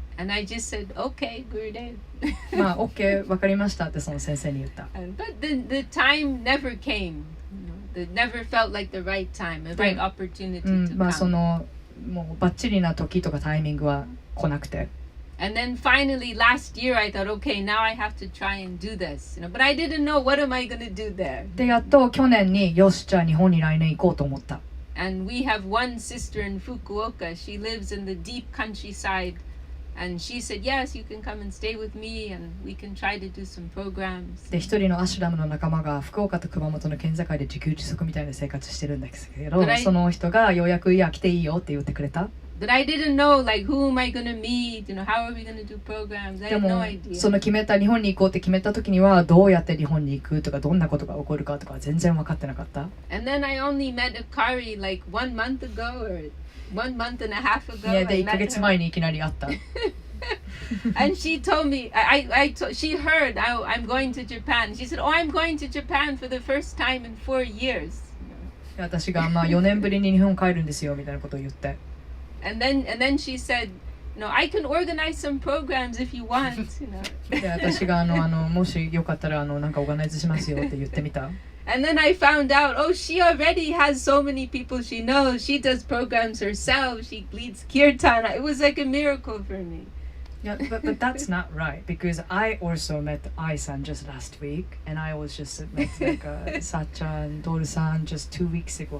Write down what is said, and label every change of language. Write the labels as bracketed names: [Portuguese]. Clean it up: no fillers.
[English] And I just said, "Okay, Gurudev." [Japanese] OK わかりましたってその先生に言った。 [English] But the time never came. It never felt like the right time, the right opportunity to come. [Japanese] もうバッチリな時とかタイミングは来なくて。 [English] And then finally last year I thought, okay, now I have to try and do this, but I didn't know what am I going to do there. [Japanese] でやっと去年によしじゃあ日本に来年行こうと思った。 [English] And we have one sister in Fukuoka. She lives in the deep countryside, and she said, yes, you can come and stay with me, and we can try to do some programs. [Japanese] で一人のアシュラムの仲間が福岡と熊本の県境で自給自足みたいな生活してるんですけど、その人がようやくいや来ていいよって言ってくれた。 [English] But I didn't know like who am I going to meet, how are we going to do programs? I had no idea. [Japanese] その日本に行こうって決めた時にはどうやって日本に行くとかどんなことが起こるかとか全然分かってなかった。 [English] And then I only met Akari like 1 month ago or 1 month and a half ago. [Japanese] で1ヶ月前にいきなり会った。 [English] And she told me, she heard I'm going to Japan. She said, "Oh, I'm going to Japan for the first time in 4 years." [Japanese] 私が4年ぶりに日本帰るんですよみたいなことを言って。 [English] And then she said, "I can organize some programs if you want." [Japanese] で私がもしよかったらなんかオーガナイズしますよって言ってみた。 [English] And then I found out, oh, she already has so many people she knows. She does programs herself. She leads kirtan. It was like a miracle for me. Yeah, but that's not right because I also met Ai-san just last week and I was just met like Sachan, Doru-san just 2 weeks ago.